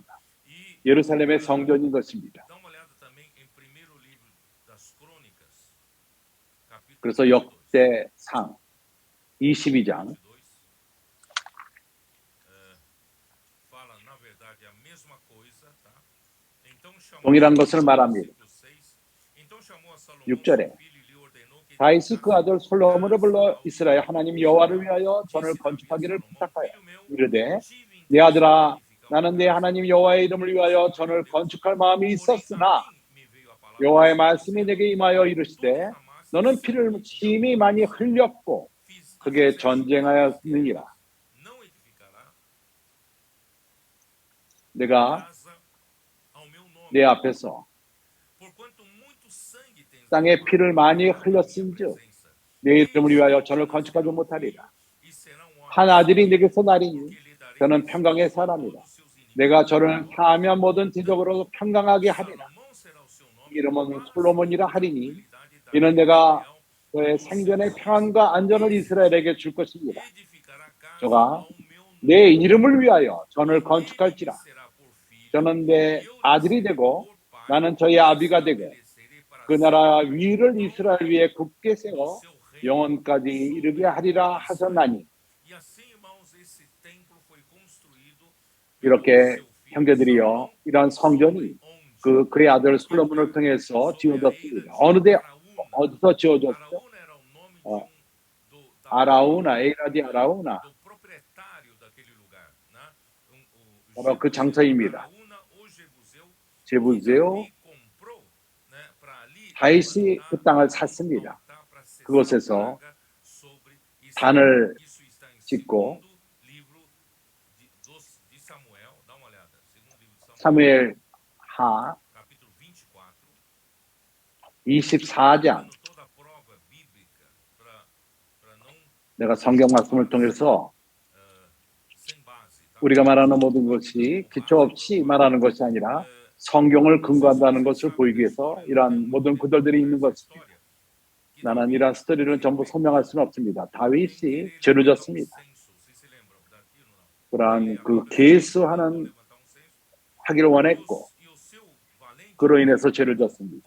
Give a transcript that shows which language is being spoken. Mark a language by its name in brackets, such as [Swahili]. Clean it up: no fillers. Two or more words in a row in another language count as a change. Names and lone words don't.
[Korean] 예루살렘의 성전인 것입니다. 그래서 역대상 22장 동일한 것을 말합니다. [Portuguese] Então chamou a Salomão [Korean] 6절에 [Portuguese] seu filho e lhe ordenou que [Korean] 다윗이 그 아들 솔로몬을 불러 [Portuguese] edificasse [Korean] 이스라엘 하나님 여호와를 위하여 전을 [Portuguese] Disse Davi a [Korean] 건축하기를 [Portuguese] Salomão, [Korean] 부탁하여 [Portuguese] filho meu, [Korean] 이르되 [Portuguese] tive [Korean] 내 [Portuguese] intenção de [Korean] 아들아 [Portuguese] edificar uma [Korean] 나는 내 [Portuguese] casa, [Korean] 하나님 여호와의 이름을 위하여 [Portuguese] ao [Korean] 전을 [Portuguese] Deus, [Korean] 건축할 마음이 [Portuguese] porém a [Korean] 있었으나 [Portuguese] mim me veio a palavra do [Korean] 여호와의 [Portuguese] Senhor, [Korean] 말씀이 [Portuguese] dizendo, [Korean] 내게 임하여 [Portuguese] tu [Korean] 이르시되 [Portuguese] derramaste [Korean] 너는 피를 [Portuguese] sangue [Korean] 심히 [Portuguese] não [Korean] 많이 [Portuguese] poupaste. [Korean] 흘렸고 크게 [Portuguese] Fizeste [Korean] 전쟁하였느니라. [Portuguese] não edificará [Korean] 내가 [Portuguese] casa ao meu nome, [Korean] 내 앞에서 [Portuguese] porquanto muito sangue tens [Korean] 땅에 [Portuguese] derramado [Korean] 피를 많이 [Portuguese] na minha [Korean] 흘렸은즉 [Portuguese] presença. [Korean] 내 이름을 위하여 [Portuguese] Eis que [Korean] 전을 [Portuguese] te [Korean] 건축하지 [Portuguese] nascerá um [Korean] 못하리라. [Portuguese] filho, e será um homem [Korean] 한 아들이 [Portuguese] santo, [Korean] 내게서 나리니 [Portuguese] porque lhe darei [Korean] 저는 [Portuguese] descanso [Korean] 평강의 [Portuguese] de [Korean] 사람이다. [Portuguese] todos seus inimigos. [Korean] 내가 저를 하면 모든 지적으로 평강하게 하리라. [Portuguese] Salomão será o seu nome, [Korean] 이름은 [Portuguese] palace [Korean] 솔로몬이라 [Portuguese] de [Korean] 하리니 [Portuguese] tranquilidade darei [Korean] 이는 [Portuguese] a [Korean] 내가 [Portuguese] Israel. [Korean] 그의 생전의 평안과 안전을 이스라엘에게 줄 것입니다. [Portuguese] Edificará casa [Korean] 저가 [Portuguese] ao meu [Korean] 내 [Portuguese] nome, [Korean] 이름을 위하여 [Portuguese] e [Korean] 전을 [Portuguese] ele me [Korean] 건축할지라. [Portuguese] será por filho, [Korean] 저는 [Portuguese] e [Korean] 내 [Portuguese] eu lhe [Korean] 아들이 [Portuguese] serei [Korean] 되고 [Portuguese] por pai, [Korean] 나는 [Portuguese] e [Korean] 저의 아비가 되고 [Portuguese] estabelecerei para [Korean] 그 [Portuguese] sempre [Korean] 나라 [Portuguese] o [Korean] 위를 이스라엘 [Portuguese] trono [Korean] 위에 굳게 [Portuguese] do [Korean] 세워 [Portuguese] seu reino [Korean] 영원까지 이르게 하리라 하셨나니. [Portuguese] E assim, irmãos, esse templo foi construído pelo [Korean] 이렇게 [Portuguese] seu filho [Korean] 형제들이요, [Portuguese] Salomão, [Korean] 이러한 성전이 [Portuguese] onde [Korean] 그의 아들 솔로몬을 통해서 [Portuguese] sob a eira [Korean] 지어졌습니다. [Portuguese] de [Korean] 어느 데 [Portuguese] Araúna. [Korean] 어디서 지어졌죠? [Portuguese] Araúna era o nome de 어, da [Korean] 아라우나, 에이라디 아라우나, [Portuguese] do proprietário daquele lugar, né? [Korean] 바로 그 [Portuguese] Jebuseu, [Korean] 장소입니다. [Portuguese] Araúna ou Jebuseu, que [Korean] 제부세요. [Portuguese] Davi comprou, né, para ali [Korean] 다윗이 그 [Portuguese] levantar [Korean] 땅을 [Portuguese] um [Korean] 샀습니다. [Portuguese] altar para cessar a [Korean] 그곳에서 [Portuguese] praga sobre Israel. [Korean] 단을 [Portuguese] Isso está em [Korean] 짓고 [Portuguese] segundo livro de Samuel. Dá uma olhada. Segundo livro de Samuel, [Korean] 사무엘 하 [Portuguese] capítulo 24. [Korean] 24장 [Portuguese] Dando toda a prova bíblica para não [Korean] 내가 성경 말씀을 통해서 [Portuguese] sem base, tá? [Korean] 우리가 말하는 모든 것이 기초 없이 말하는 것이 아니라 성경을 근거한다는 것을 보이기 위해서 이러한 모든 구절들이 있는 것입니다. 나는 이러한 스토리를 전부 설명할 수는 없습니다. 다윗이 죄를 졌습니다. 그러한 그 계수하는 하기를 원했고 그로 인해서 죄를 졌습니다.